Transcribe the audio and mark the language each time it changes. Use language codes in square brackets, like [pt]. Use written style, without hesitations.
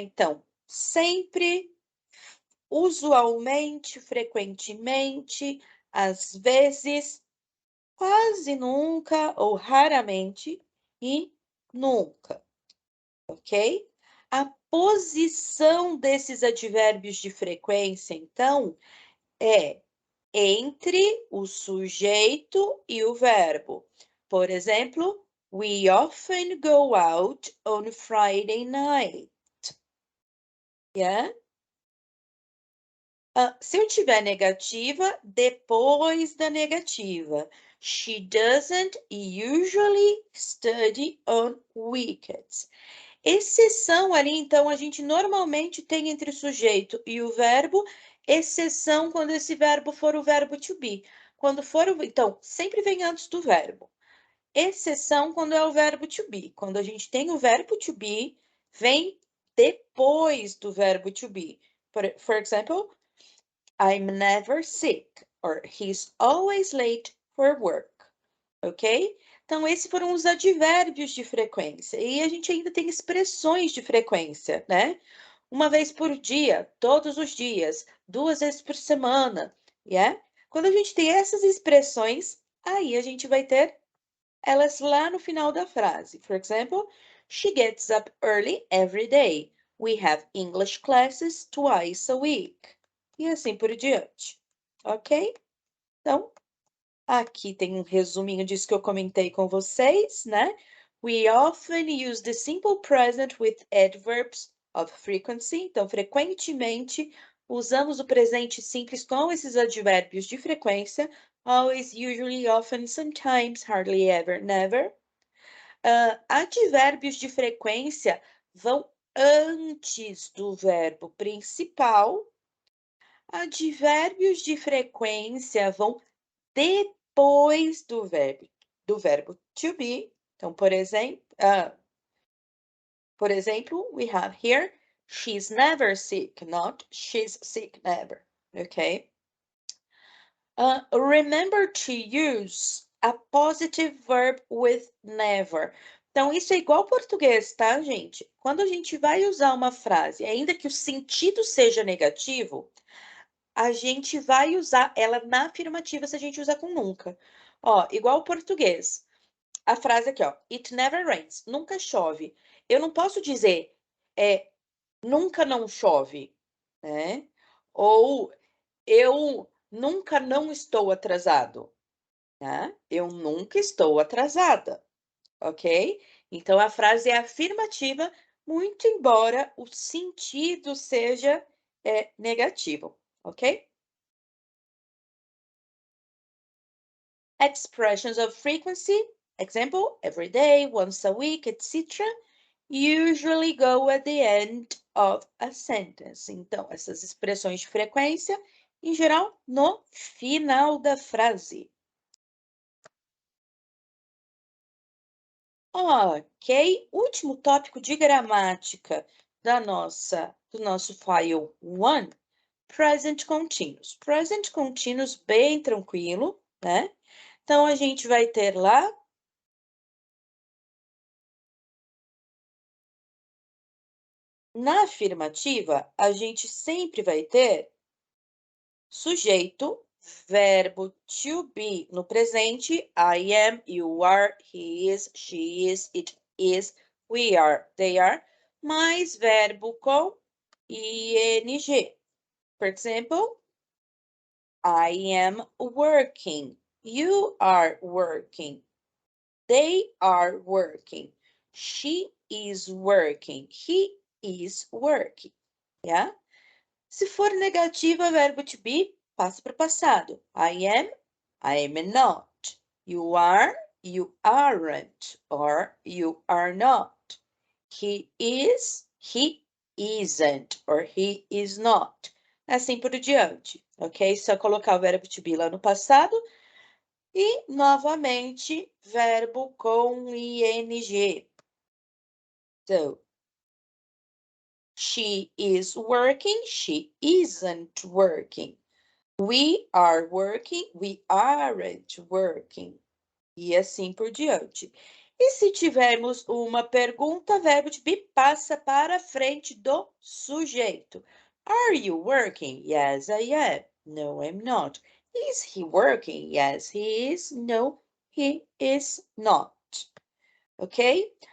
[pt] Então, sempre, usualmente, frequentemente, às vezes, quase nunca ou raramente e nunca, ok? A posição desses advérbios de frequência, então, é entre o sujeito e o verbo. Por exemplo, [en] We often go out on Friday night. Yeah? [pt] Se eu tiver negativa, depois da negativa. [en] She doesn't usually study on weekends. [pt] Exceção ali, então, a gente normalmente tem entre o sujeito e o verbo, exceção quando esse verbo for o verbo to be. Quando for o, então, sempre vem antes do verbo. Exceção quando é o verbo to be. Quando a gente tem o verbo to be, vem depois do verbo to be. [en] For example, I'm never sick, or he's always late for work. Ok? [pt] Então, esses foram os advérbios de frequência. E a gente ainda tem expressões de frequência, né? Uma vez por dia, todos os dias, 2 vezes por semana, yeah? Quando a gente tem essas expressões, aí a gente vai ter elas lá no final da frase. [en] For example, she gets up early every day. We have English classes twice a week. [pt] E assim por diante. Ok? Então, aqui tem um resuminho disso que eu comentei com vocês, né? [en] We often use the simple present with adverbs of frequency. [pt] Então, frequentemente, usamos o presente simples com esses advérbios de frequência. [en] Always, usually, often, sometimes, hardly ever, never. [pt] Advérbios de frequência vão antes do verbo principal. Advérbios de frequência vão depois do verbo to be. Então, por exemplo, [en] we have here, she's never sick, not she's sick never, okay? Remember to use a positive verb with never. [pt] Então, isso é igual ao português, tá, gente? Quando a gente vai usar uma frase, ainda que o sentido seja negativo, a gente vai usar ela na afirmativa se a gente usar com nunca. Ó, igual ao português. A frase aqui, ó. [en] It never rains. [pt] Nunca chove. Eu não posso dizer nunca não chove, né? Ou eu nunca não estou atrasado, né? Eu nunca estou atrasada, ok? Então a frase é afirmativa, muito embora o sentido seja negativo, ok? [en] Expressions of frequency, example, every day, once a week, etc., usually go at the end of a sentence. [pt] Então, essas expressões de frequência, em geral, no final da frase. Ok, último tópico de gramática do nosso file 1, present continuous. Present continuous bem tranquilo, né? Então, a gente vai ter lá na afirmativa, a gente sempre vai ter sujeito, verbo to be no presente, [en] I am, you are, he is, she is, it is, we are, they are, [pt] mais verbo com ing. [en] For example, I am working, you are working, they are working, she is working, he is working, yeah? [pt] Se for negativa, verbo to be, passa para o passado. [en] I am not. You are, you aren't, or you are not. He is, he isn't, or he is not. [pt] Assim por diante, ok? Só colocar o verbo to be lá no passado e, novamente, verbo com ing. [en] So, she is working, she isn't working. We are working, we aren't working. [pt] E assim por diante. E se tivermos uma pergunta, verbo to be passa para frente do sujeito. [en] Are you working? Yes, I am. No, I'm not. Is he working? Yes, he is. No, he is not. Ok?